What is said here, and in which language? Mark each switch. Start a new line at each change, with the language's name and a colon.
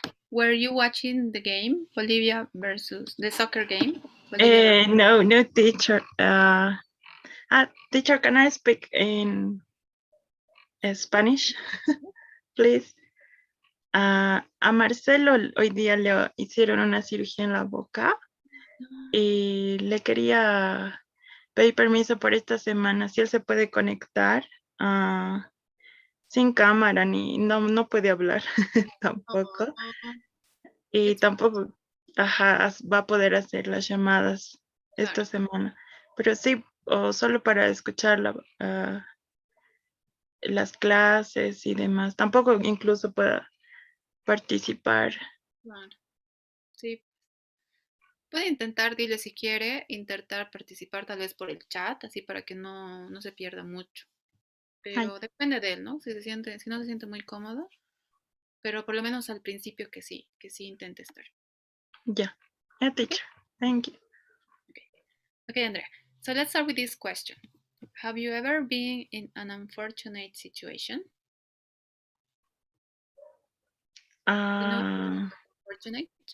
English: Were you watching the game, Bolivia versus the soccer game? No, teacher. Teacher, can I speak in Spanish, please?
Spanish: A Marcelo hoy día le hicieron una cirugía en la boca y le quería pedir permiso por esta semana, si él se puede conectar sin cámara ni no puede hablar tampoco. Y tampoco va a poder hacer las llamadas esta semana. Pero sí, o solo para escuchar las clases y demás. Tampoco incluso pueda participar. Claro. Sí. Puede intentar, dile si quiere, intentar participar tal vez por el chat, así para que no se pierda mucho. Pero depende de él, ¿no? Si no se siente muy cómodo, pero por lo menos al principio que sí intente estar.
English: Yeah, teacher. Thank you. Okay, Andrea. So let's start with this question. Have you ever been in an unfortunate situation? Unfortunate?